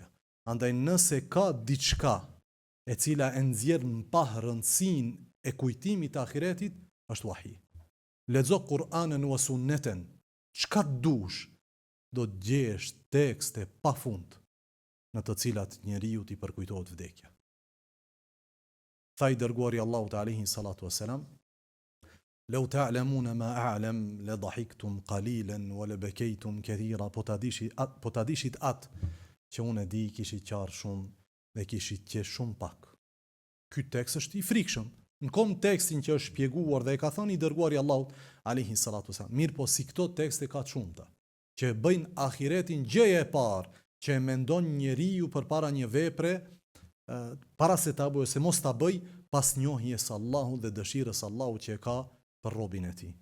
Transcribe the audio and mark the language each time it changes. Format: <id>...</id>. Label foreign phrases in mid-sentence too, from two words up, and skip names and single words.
<sq>Andaj nëse ka diçka e cila e nxjerr në pa rëndësinë e kujtimit të ahiretit, është wahi. Lexo Kur'anin</sq> <ar>والسنة,</ar> <sq>çka dush, do të gjesh tekste pafund në të cilat njeriu t'i përkujtohet vdekja. Tha i dërguari Allahut</sq> <ar>عليه الصلاة والسلام, "لو تعلمون ما أعلم لضحكتم قليلا ولبكيتم كثيرا."</ar> <sq>Po ta dishit atë që unë e di, kishit qarë shumë dhe kishit qesh shumë pak. Ky tekst është i frikshëm. Në kontekstin që është shpjeguar dhe e ka thënë i dërguari Allahut</sq> <ar>عليه الصلاة والسلام.</ar> <sq>Mirë, po si këto tekste ka të shumta që e bëjnë ahiretin gjëja e parë që e mendon njeriu përpara një vepre, para se ta bëjë ose mos ta bëj, pas njohjes së Allahut dhe dëshirës së Allahut që e ka për robën e tij.</sq>